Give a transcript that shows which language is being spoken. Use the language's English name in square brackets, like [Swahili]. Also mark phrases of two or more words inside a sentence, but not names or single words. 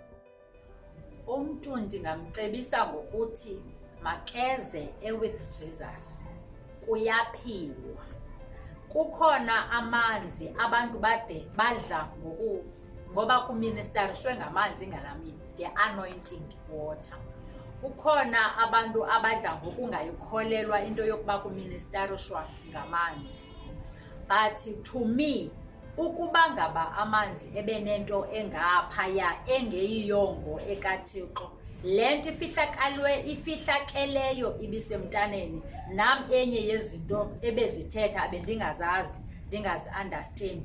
[Xhosa] Umntu ndingamcebisa ngokuthi makeze [English] with Jesus. [Xhosa] Kuyaphilwa. Kukhona amanzi abantu bade badla ngoba kuministerishwe ngamanzi ngalamini, [English] the anointing water. [Xhosa] Kukhona abantu abadla ngokungayikholelwa into yokuba kuministerishwa ngamanzi. [English] But to me, [Xhosa] ukuba ngaba amanzi ebenento engaphaya engeyiyongo ekaThixo, le nto ifihlakeleyo ibisemntaneni, nam enye yezinto ebezithetha bendingazazi, ndingazi-understand.